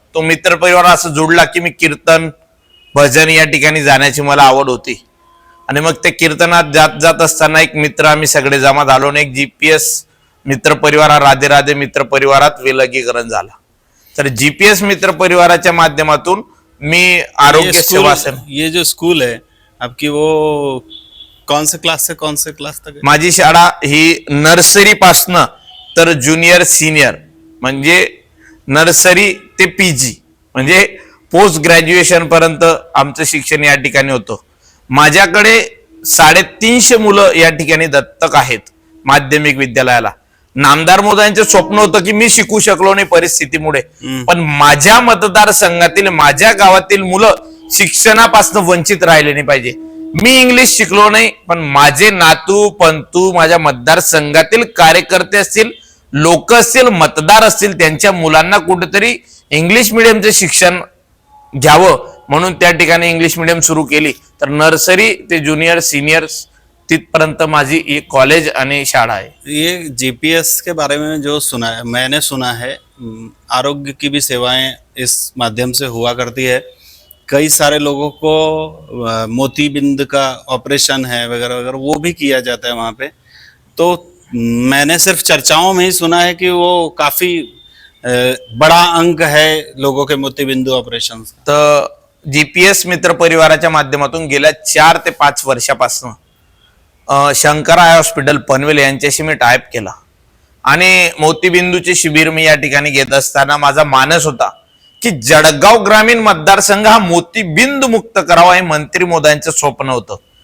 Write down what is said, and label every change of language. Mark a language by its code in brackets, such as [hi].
[mr] तो मित्र परिवार असं जोडला की मी कीर्तन भजन या ठिकाणी जाण्याची मला आवड होती. आणि मग ते कीर्तनात जात असताना एक मित्र आम्ही सगळे जमा झालो आणि एक जीपीएस मित्र परिवार राधे राधे मित्र परिवारात विलगीकरण झाला. तर जीपीएस मित्र परिवाराच्या माध्यमातून मी आरोग्य सेवा, [hi] ये जो स्कूल है आपकी, वो कौन से क्लास से कौन से क्लास तक है? [mr] माझी शाळा ही नर्सरी पासनं तर ज्युनियर सिनियर म्हणजे नर्सरी ते पीजी म्हणजे पोस्ट ग्रॅज्युएशन पर्यंत आमचं शिक्षण या ठिकाणी होतं. माझ्याकडे 350 मुलं या ठिकाणी दत्तक आहेत माध्यमिक विद्यालयाला. नामदार मोदयांचं स्वप्न होतं की मी शिकू शकलो नाही परिस्थितीमुळे, पण माझ्या मतदारसंघातील माझ्या गावातील मुलं शिक्षणापासून वंचित राहिले नाही पाहिजे. मी इंग्लिश शिकलो नाही, पण माझे नातू पंतू माझ्या मतदारसंघातील कार्यकर्ते असतील, लोक असतील, मतदार असतील, त्यांच्या मुलांना कुठेतरी इंग्लिश मिडियमचे शिक्षण घ्यावं म्हणून त्या ठिकाणी इंग्लिश मिडियम सुरू केली. तर नर्सरी ते ज्युनियर सिनियर तिथपर्यंत माझी एक कॉलेज आणि शाळा आहे. [hi] ये जीपीएस के बारे में जो सुना है, मैंने सुना है, आरोग्य की भी सेवाएं इस माध्यम से हुआ करती है. कई सारे लोगों को मोतीबिंद का ऑपरेशन है वगैरह वगैरह, वो भी किया जाता है वहाँ पे. तो मैंने सिर्फ चर्चाओं में ही सुना है कि वो काफी बड़ा अंक है लोगों के मोतीबिंदू ऑपरेशन. [mr] तर जीपीएस मित्र परिवाराच्या माध्यमातून गेल्या 4 ते 5 वर्षापासून शंकर आय हॉस्पिटल पनवेल यांच्याशी मी टायप केला आणि मोतीबिंदूचे शिबिर मी या ठिकाणी घेत असताना माझा मानस होता की जळगाव ग्रामीण मतदारसंघ हा मोतीबिंदू मुक्त करावा हे मंत्री मोदयांचं स्वप्न होतं.